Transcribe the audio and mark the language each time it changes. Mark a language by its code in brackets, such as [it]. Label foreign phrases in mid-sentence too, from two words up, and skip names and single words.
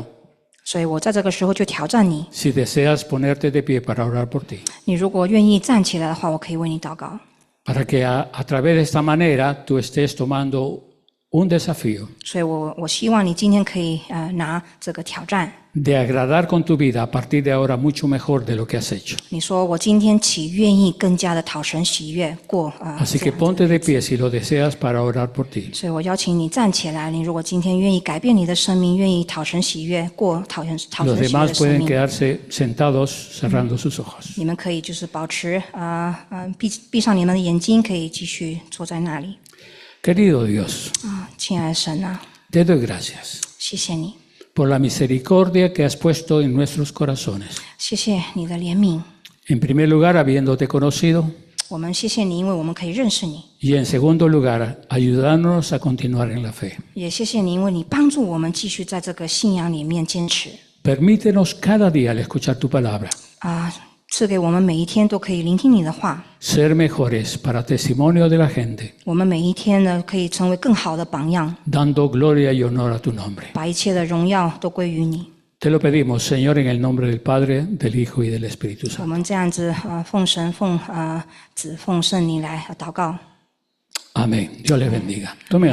[zh] 所以我在这个时候就挑战你， [es] si deseas ponerte de pie para orar por ti. [zh] 你如果愿意站起来的话，我可以为你祷告。 [es] Para que a través de esta manera tú estés tomando un desafío [zh] 所以我希望你今天可以拿这个挑战。 [es] de agradar con tu vida a partir de ahora mucho mejor de lo que has hecho. [zh] 你说我今天起愿意更加的讨神喜悦过 [es] Así que ponte de pie si lo deseas para orar por ti. [zh] 所以我邀请你站起来。你如果今天愿意改变你的生命，愿意讨神喜悦过讨神喜 [es] Los [zh] 悦 [es] demás [zh] 的生 [es] pueden [zh] 命， [es] quedarse sentados cerrando sus ojos. [zh] 你们可以就是保持闭上你们的眼睛，可以继续坐在那里。 [es] Querido Dios, [zh] 亲爱的神 [es] te doy gracias [zh] 谢谢你， [es] por la misericordia que has puesto en nuestros corazones. [zh] 谢谢你的怜悯。 [es] En primer lugar, habiéndote conocido, [zh] 我们谢谢你，因为我们可以认识你； [es] y en segundo lugar, ayudándonos a continuar en la fe. [zh] 也谢谢你，因为你帮助我们继续在这个信仰里面坚持。 [es] Permítenos cada día al escuchar tu palabra [zh] 赐给我们每一天都可以聆听你的话， [es] ser mejores para testimonio de la gente, [zh] 我们每一天呢可以成为更好的榜样， [es] dando gloria y honor a tu nombre. [zh] 把一切的荣耀都归于你。 [es] Te lo pedimos, Señor, en el nombre del Padre, del Hijo y del Espíritu [zh] 我 [es] Santo. [zh] 们这样子奉神、奉子、奉圣灵来祷告。 [es] Amén. Dios les bendiga. Tome